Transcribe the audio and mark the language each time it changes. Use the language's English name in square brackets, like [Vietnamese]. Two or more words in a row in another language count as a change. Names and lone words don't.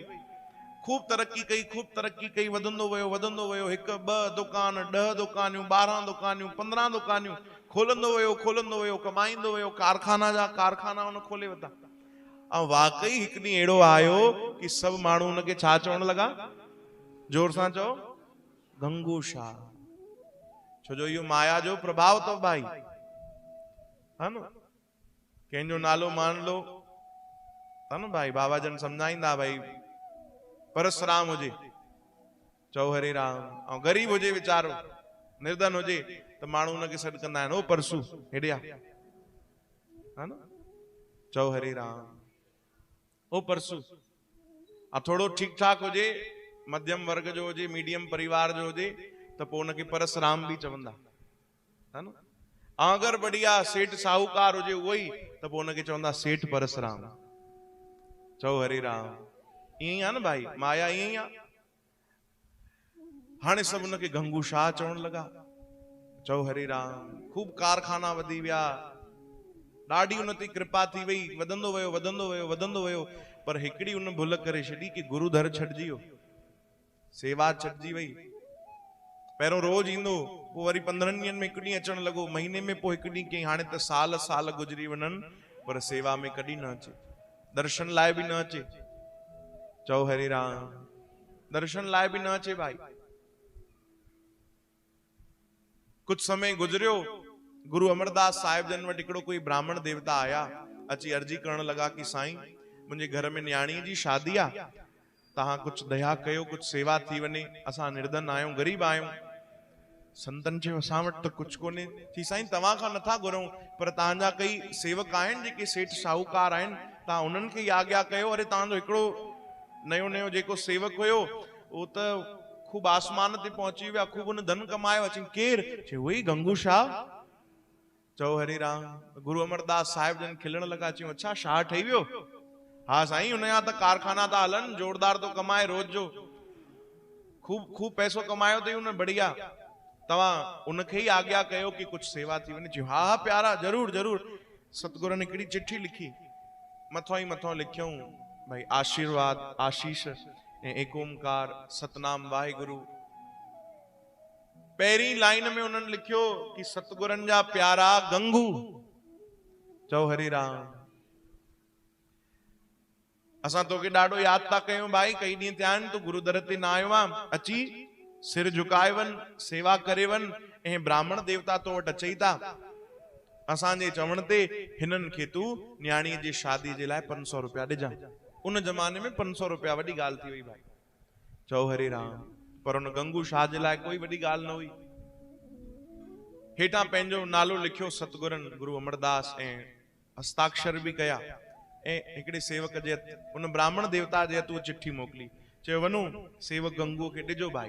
[Sindhi] खूब तरक्की कई, खूब तरक्की कई, वधंदो वियो, वधंदो वियो, हिकु ॿ दुकान, 10 दुकानियूं, 12 दुकानियूं, 15 दुकानियूं, खोलंदो वियो, खोलंदो वियो, कमाईंदो वियो, कारखाना जा कारखाना उन खोले वरिता। ऐं वाकई हिकु ॾींहुं अहिड़ो आयो कि सभु माण्हू उनखे छा चवण लॻा? जोर सां चओ, गंगू शाह। छो जो इहो माया जो प्रभाव अथव भाई, [Hindi] है न, [Sindhi] कंहिंजो नालो [Hindi] मान लो, है न [Sindhi] भाई, बाबा जन सम्झाईंदा भाई, परसराम हुजे, चओ हरे राम, ऐं गरीब हुजे वीचारो, निर्धन हुजे, त माण्हू उनखे सॾु कंदा आहिनि, ओ परसू हेॾे आ, [Hindi] है न, [Sindhi] चओ हरे राम, ओ परसू। ऐं थोरो ठीकु ठाक हुजे, मध्यम वर्ग जो हुजे, मीडियम परिवार जो हुजे, त पोइ उनखे परसराम बि चवंदा, [Hindi] है न। [Sindhi] ऐं अगरि बढ़िया सेठ साहूकार हुजे उहो ई, त पोइ उनखे चवंदा सेठ परसराम। चओ हरे राम। ईअं ई आहे न भाई, माया ईअं ई आहे। हाणे सभु उनखे गंगू शाह चवण लॻा। चओ हरे राम। खूब कारखाना वधी विया, ॾाढी उन ते कृपा थी वई, वधंदो वियो, वधंदो वियो, वधंदो वियो। पर हिकिड़ी उन भुल करे छॾी कि गुरु दर छॾिजी वियो, सेवा छॾिजी वई। पहिरियों रोज ईंदो, पोइ वरी 15 ॾींहंनि में हिकु ॾींहुं अचण लॻो, महीने में पोइ हिकु ॾींहुं कई, हाणे त साल साल गुज़री वञनि, पर सेवा में कॾहिं न अचे, दर्शन लाइ बि न अचे। चओ हरे राम। दर्शन लाइ बि न अचे भाई। कुछ समय गुजरियो, गुरु अमरदास साहिब जन वटि हिकिड़ो कोई ब्राह्मण देवता आया, अची अर्जी करण लॻा कि साईं मुंहिंजे घर में न्याणी जी शादी आहे, तव्हां कुछ दया कयो, कुछ सेवा थी वञे, असां निर्धन आहियूं, गरीब आहियूं। संतन चयो असां वटि त कुछ कोन्हे। थी साईं तव्हां खां नथा घुरूं, पर तव्हांजा कई सेवक आहिनि जेके सेठ साहूकार आहिनि, तव्हां उन्हनि खे ई आज्ञा कयो। अरे तव्हांजो हिकिड़ो नयो नयो जेको सेवक हुयो, उहो त खूब आसमान ते पहुंची विया, खूब उन धन कमायो। अची केर? चयो वही गंगू शाह। चओ हरे राम। गुरु अमरदास साहिब जन खिलण लगा। चयो अच्छा शाह ठही वियो? हाँ साईं, उनजा त कारखाना था हलन, जोरदार तो कमाए रोज जो, खूब खूब पैसो कमायो अथई उन, बढ़िया। तव्हां उनखे ही आज्ञा कयो कि कुछ सेवा थी वञे। हाँ हाँ प्यारा, जरूर जरूर। सतगुरनि हिकिड़ी चिठी लिखी, मथों ही मथों लिखियऊं भाई आशीर्वाद, आशीष ऐं एक ओंकार सतनाम वाहिगुरु। पहिरीं लाइन में उन्हनि लिखियो कि सतगुरनि जा प्यारा गंगू। चओ हरि राम। असां तोखे ॾाढो यादि था कयूं भाई, कई ॾींहं थिया आहिनि तूं गुरु दर ते न आयो आहे। अची सिर झुकाए वञ, सेवा करे वञ। ऐं ब्राह्मण देवता तो वटि अचई था। असांजे चवण ते हिननि खे तूं न्याणीअ जी शादी जे लाइ 500 रुपया ॾिजां। उन जमाने में 500 रुपया वॾी ॻाल्हि थी वई भाई। चओ हरे राम। पर उन गंगू शाह जे लाइ कोई वॾी ॻाल्हि न हुई। हेठां पंहिंजो नालो लिखियो सतगुरनि गुरु अमरदास ऐं हस्ताक्षर बि कया। ऐं हिकिड़े सेवक जे उन ब्राह्मण देवता जे हथु चिठी मोकिली। चयो वञो सेवक गंगू खे ॾिजो भाई।